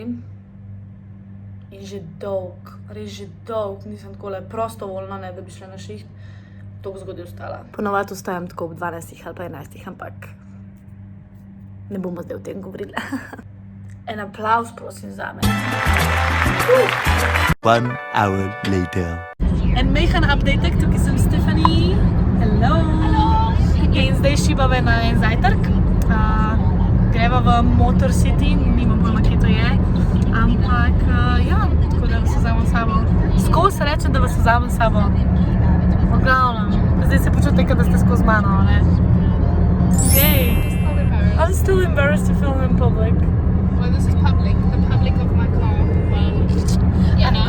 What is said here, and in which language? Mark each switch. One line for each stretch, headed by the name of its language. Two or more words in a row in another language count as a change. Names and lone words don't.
Slovenian: In že res že dolg, nisem takole prostovoljno, ne da bi šla na šiht, toliko zgodaj vstala. Ponovadi vstajam tako ob 12 ali pa 11, ampak ne bomo zdaj o tem govorili. En aplavz, prosim, zame.
English: 1 hour later.
Slovenian: En mejhan updatek, tukaj sem Stephanie.
English: Hello.
Slovenian: In zdaj šibave na en zajtrk. Greva v Motor City, nimam pojma, kje to je. Ampak, tako da vas vzamem s sabo. Skozi rečem, da vas vzamem s sabo. V glavnem, zdaj se počutim, da ste skozi mano, ne? Yay!
English: I'm still embarrassed to film in public. Well, this is public. The public of my car. Well, you know.